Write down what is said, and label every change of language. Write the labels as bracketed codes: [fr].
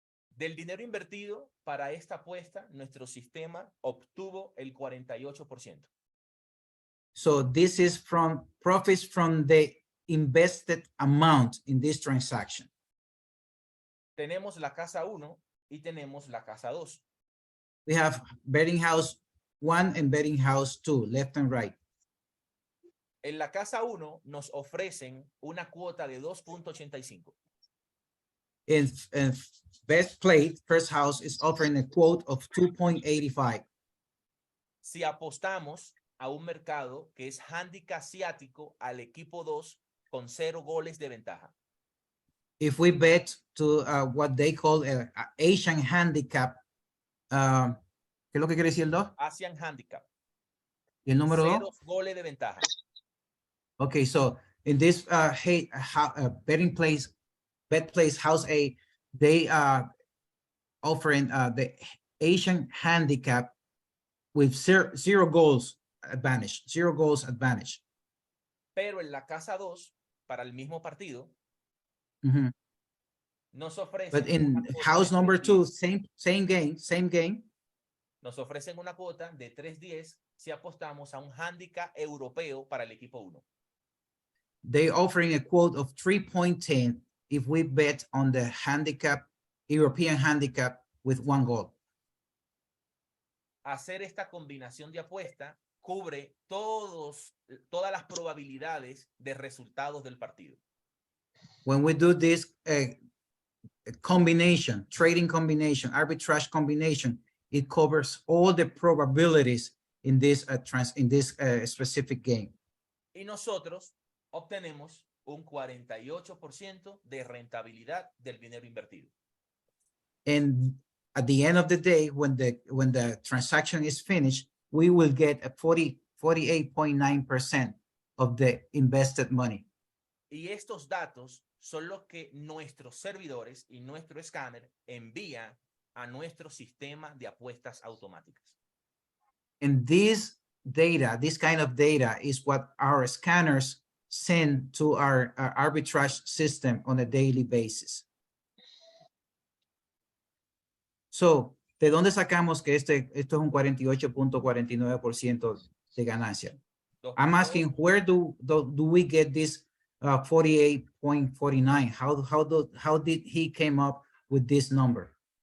[es] Del dinero invertido para esta apuesta, nuestro sistema obtuvo el 48%. [en] So this is from profits from the invested amount in this transaction. [es] Tenemos la casa 1 y tenemos la casa 2. [en] We have betting house 1 and betting house 2, left and right. [es] En la casa 1 nos ofrecen una cuota de 2.85. [en] In best played, first house is offering a quote of 2.85. [es] Si apostamos a un mercado que es handicap asiático al equipo 2 con 0 goles de ventaja. [en] If we bet to what they call a Asian handicap, [es] ¿qué es lo que quiere decir el 2? [en] Asian handicap. [es] ¿Y el número 2? 0 goles de ventaja. [en] Okay, so in this betting place, bet place house A, they offering the Asian handicap with zero goals advantage, 0 goals advantage. [es] Pero en la casa 2, para el mismo partido, nos ofrecen. [en] But in house number 2, same game. [es] Nos ofrecen una cuota de 3.10 si apostamos a un handicap europeo para el equipo 1. [en] They offering a quote of 3.10 if we bet on the handicap, European handicap with 1 goal. [es] Hacer esta combinación de apuesta cubre todas las probabilidades de resultados del partido. [en] When we do this combination, trading combination, arbitrage combination, it covers all the probabilities in this specific game. [es] Y nosotros obtenemos un 48% de rentabilidad del dinero invertido. [en] And at the end of the day, when the transaction is finished, we will get a 48.9% of the invested money. [es] Y estos datos son los que nuestros servidores y nuestro escáner envían a nuestro sistema de apuestas automáticas. [en] And this data, this kind of data is what our scanners send to our arbitrage system on a daily basis. [es] So, ¿de dónde sacamos que esto es un 48.49% de ganancia? [en] I'm asking, where do we get this 48.49? How did he came up with this number?